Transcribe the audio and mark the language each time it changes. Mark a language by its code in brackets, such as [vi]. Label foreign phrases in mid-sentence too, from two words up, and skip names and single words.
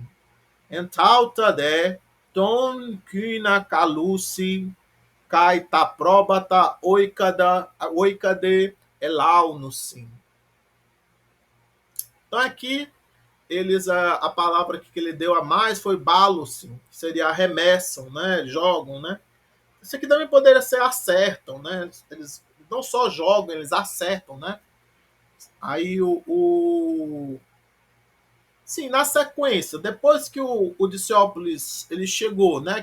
[el] ἐνταῦθα δὲ τὸν κύνα καλοῦσι καὶ τὰ πρόβατα οἴκαδε ἐλαύνουσιν. [pt] Então aqui a palavra que ele deu a mais foi balusin, que seria arremessam, né? Jogam, né? Isso aqui também poderia ser acertam, né? Eles não só jogam, eles acertam, né? Aí sim, na sequência, depois que o Diciópolis ele chegou, né?